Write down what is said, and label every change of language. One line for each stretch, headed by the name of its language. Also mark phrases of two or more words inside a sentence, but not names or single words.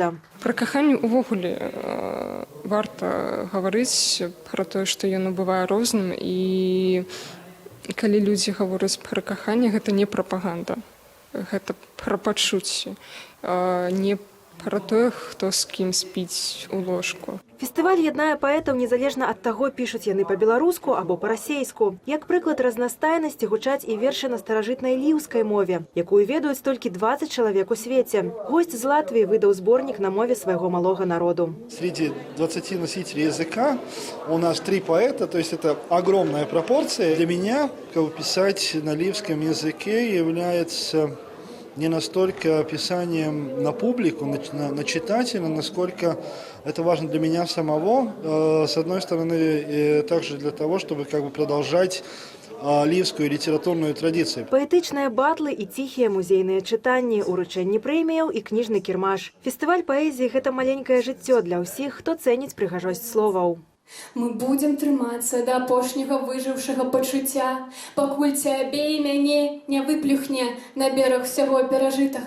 Belarusian: Пра каханне ўвогуле варта гаварыць пра тое, што яно бывае розным, і калі людзі гавораць пра каханне, гэта не прапаганда, гэта пра пачуцці, не пра тое, хто з кім спіць у ложку. Фестываль яднае паэтаў незалежна ад таго, пішуць яны па-беларуску або па-расейску. Як прыклад разнастайнасці гучаць і вершы на старажытнай ліўскай мове, якую ведаюць толькі 20 чалавек у свеце. Госць з Латвіі выдаў зборнік на мове свайго малога народу.
Russian: Среди 20 носителей языка у нас 3 поэта, то есть это огромная пропорция. Для меня писать на ливском языке является не настолько описанием на публику, на читателя, насколько это важно для меня самого. С одной стороны, также для того, чтобы продолжать
Belarusian: лівскую літаратурную традыцыю. Паэтычныя батлы і ціхія музейныя чытанні, уручэнні прэміяў і кніжны кірмаш. Фестываль паэзіі – гэта маленькае жыццё для ўсіх, хто цэніць прыгажосць словаў. Мы будем трымацца да апошняга выжыўшага пачуцця, пакуль цябе і мяне не выплюхне на бераг усяго перажытага.